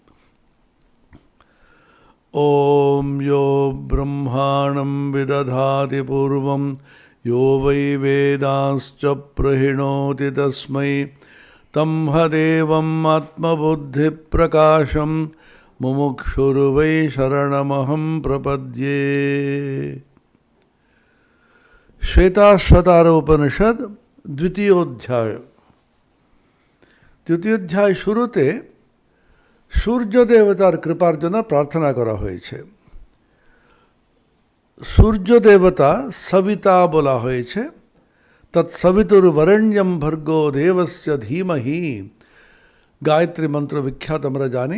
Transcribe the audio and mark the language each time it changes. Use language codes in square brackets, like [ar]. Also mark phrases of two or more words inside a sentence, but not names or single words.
[sa] ॐ यो ब्रह्माणं विदधाति पूर्वं यो वै वेदांश्च प्रहिणोति तस्मै तंहदेवम् आत्मबुद्धिप्रकाशं मुमुक्षुर्वै शरणमहं प्रपद्ये। श्वेताश्वतर उपनिषद द्वितीयोध्याय। [bn] দ্বিতীয়োধ্যায় শুরুতে সূর্য দেবতার কৃপার জন্য প্রার্থনা করা হয়েছে। সূর্য দেবতা সবিতা বলা হয়েছে। [sa] তৎসবিতুর্বরেণ্যম ভর্গো দেবস্য ধীমহি, [bn] গায়ত্রী মন্ত্র বিখ্যাত আমরা জানি।